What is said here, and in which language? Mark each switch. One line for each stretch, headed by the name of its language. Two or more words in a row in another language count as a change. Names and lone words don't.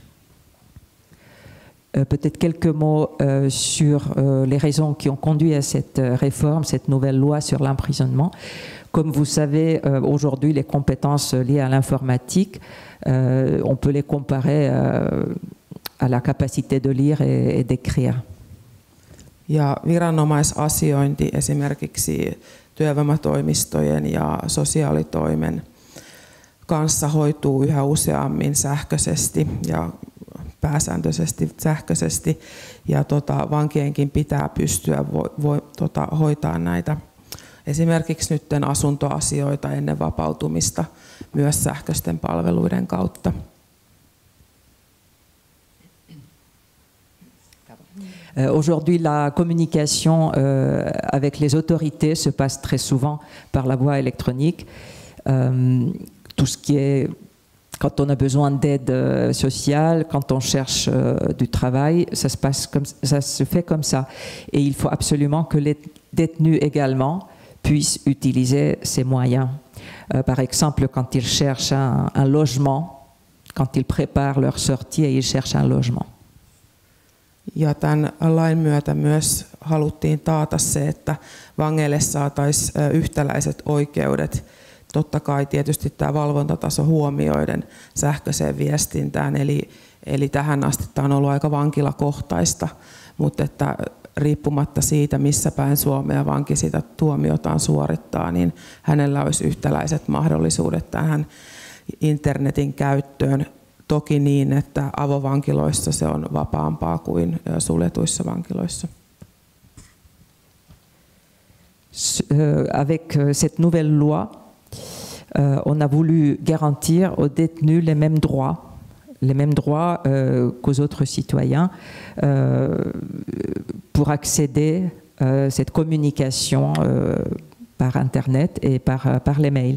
French: Peut-être quelques mots sur les raisons qui ont conduit à cette réforme, cette nouvelle loi sur l'emprisonnement. Comme vous savez, aujourd'hui, les compétences liées à l'informatique, on peut les comparer à la capacité de lire et d'écrire.
Finnish: Ja viranomaisasiointi esimerkiksi työvoimatoimistojen ja sosiaalitoimen kanssa hoituu yhä useammin sähköisesti ja pääsääntöisesti sähköisesti, ja vankienkin pitää pystyä hoitaa näitä esimerkiksi nytten asuntoasioita ennen vapautumista myös sähköisten palveluiden kautta.
French: Aujourd'hui, la communication avec les autorités se passe très souvent par la voie électronique. Tout ce qui est, quand on a besoin d'aide sociale, quand on cherche du travail, ça se fait comme ça. Et il faut absolument que les détenus également puissent utiliser ces moyens. Par exemple, quand ils cherchent un logement, quand ils préparent leur sortie et ils cherchent un logement.
Finnish: Ja tämän lain myötä myös haluttiin taata se, että vangeille saataisiin yhtäläiset oikeudet. Totta kai tietysti tämä valvontataso huomioiden sähköiseen viestintään, eli tähän asti tämä on ollut aika vankilakohtaista, mutta että riippumatta siitä, missä päin Suomea vanki sitä tuomiotaan suorittaa, niin hänellä olisi yhtäläiset mahdollisuudet tähän internetin käyttöön. Toki niin, että avovankiloissa se on vapaampaa kuin suljetuissa vankiloissa.
French: Avec cette nouvelle loi, on a voulu garantir aux détenus les mêmes droits qu'aux autres citoyens pour accéder à cette communication par Internet et par les mails.